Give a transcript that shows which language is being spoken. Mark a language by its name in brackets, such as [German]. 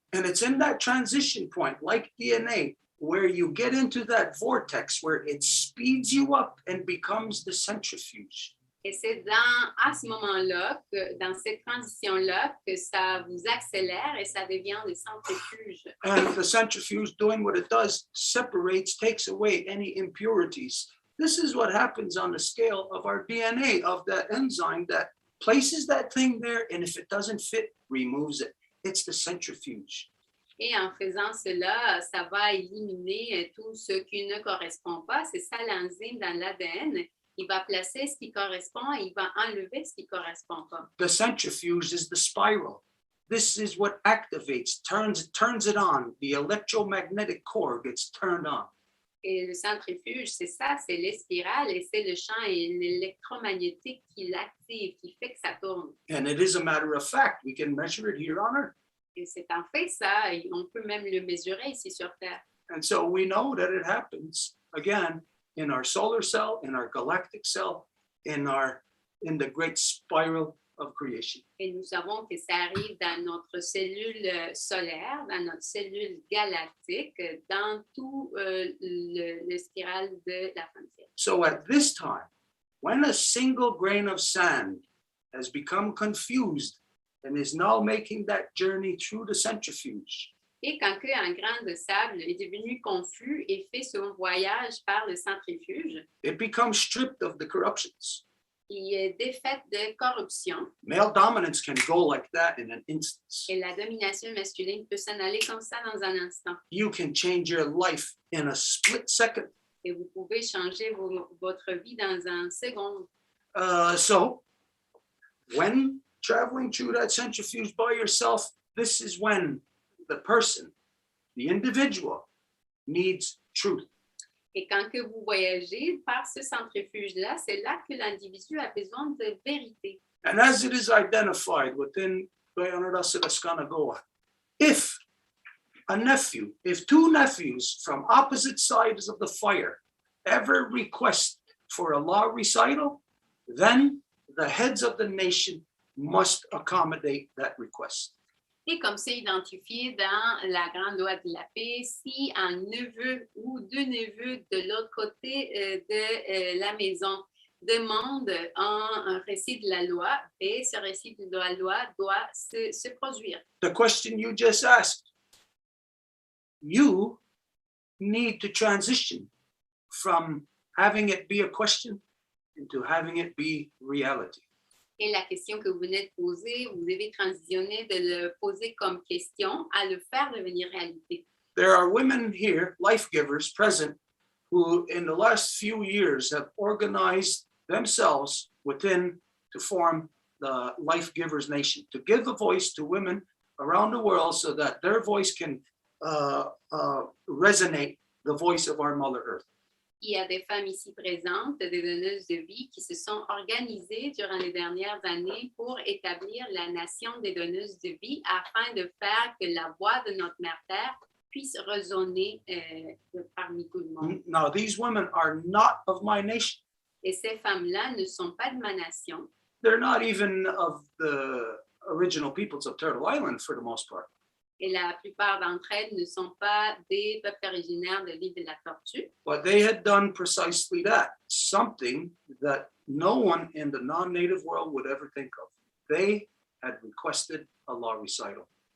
[English] And it's in that transition point, like DNA, where you get into that vortex where it speeds you up and becomes the centrifuge. [French] Et c'est à ce moment-là, dans cette transition-là, que ça vous accélère et ça devient le centrifuge. [English] And the centrifuge, doing what it does, separates, takes away any impurities. This is what happens on the scale of our DNA, of that enzyme that places that thing there, and if it doesn't fit, removes it. It's the centrifuge. [French] Et en faisant cela, ça va éliminer tout ce qui ne correspond pas. C'est ça l'enzyme dans l'ADN. Il va placer ce qui correspond et il va enlever ce qui ne correspond pas. [English] The centrifuge is the spiral. This is what activates, turns it on. The electromagnetic core gets turned on. [French] Et le centrifuge, c'est ça, c'est les spirales et c'est le champ électromagnétique qui l'active, qui fait que ça tourne. [English] And it is a matter of fact. We can measure it here on Earth. [French] Et c'est en fait ça, et on peut même le mesurer ici sur Terre. [English] And so we know that it happens, again, in our solar cell, in our galactic cell, in the great spiral of creation. [French] Et nous savons que ça arrive dans notre cellule solaire, dans notre cellule galactique, dans tout le spirale de la frontière. [English] So at this time, when a single grain of sand has become confused and is now making that journey through the centrifuge, [French] Et quand un grain de sable est devenu confus et fait son voyage par le centrifuge, [English] it becomes stripped of the corruptions. [French] il est défait de corruption [English] Male dominance can go like that in an instance. [French] et la domination masculine peut s'en aller comme ça dans un instant. [English] You can change your life in a split second. [French] Et vous pouvez changer votre vie dans un second. [English] So when traveling through that centrifuge by yourself, this is when the person, the individual, needs truth. [French] Et quand que vous voyagez par ce centrifuge-là, c'est là que l'individu a besoin de vérité. [English] And as it is identified within Kahnawà, if two nephews from opposite sides of the fire ever request for a law recital, then the heads of the nation must accommodate that request. [French] Et comme c'est identifié dans la grande loi de la paix, si un neveu ou deux neveux de l'autre côté de la maison demandent un récit de la loi, et ce récit de la loi doit se produire. [English] The question you just asked, you need to transition from having it be a question into having it be reality. [French] Et la question que vous venez de poser, vous devez transitionner de le poser comme question à le faire devenir réalité. [English] There are women here, life givers present, who in the last few years have organized themselves within to form the Life Givers Nation, to give a voice to women around the world so that their voice can resonate the voice of our Mother Earth. [French] Il y a des femmes ici présentes, des donneuses de vie, qui se sont organisées durant les dernières années pour établir la nation des donneuses de vie afin de faire que la voix de notre Mère Terre puisse résonner parmi tout le monde. [English] Now, these women are not of my nation. [French] Et ces femmes-là ne sont pas de ma nation. [English] They're not even of the original peoples of Turtle Island for the most part. [French] Et la plupart d'entre elles ne sont pas des peuples originaires de l'île de la Tortue. [English] But they had done precisely that, something that no one in the non-native world would ever think of. They had requested a law recital.